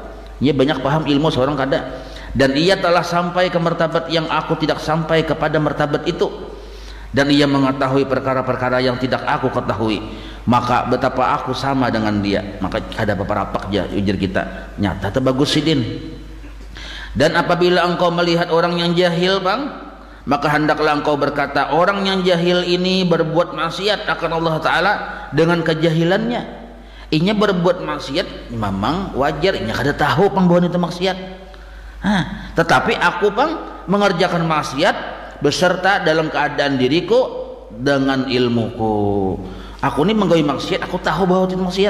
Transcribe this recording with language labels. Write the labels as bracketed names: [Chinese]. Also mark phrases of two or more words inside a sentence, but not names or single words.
[Indonesian] Ia banyak paham ilmu seorang kada, dan ia telah sampai ke martabat yang aku tidak sampai kepada martabat itu, dan ia mengetahui perkara-perkara yang tidak aku ketahui, maka betapa aku sama dengan dia. [Banjar] Maka kada apa-apa aja ujar kita nyata terbagus sidin. [Indonesian] Dan apabila engkau melihat orang yang jahil bang, maka hendaklah engkau berkata orang yang jahil ini berbuat maksiat akan Allah Ta'ala dengan kejahilannya. [Banjar] Inya berbuat maksiat memang wajar, inya kada tahu pang bahwa itu maksiat. [Indonesian] Tetapi aku pang mengerjakan maksiat beserta dalam keadaan diriku dengan ilmuku. Aku ini menggawe maksiat, aku tahu bahwa itu maksiat.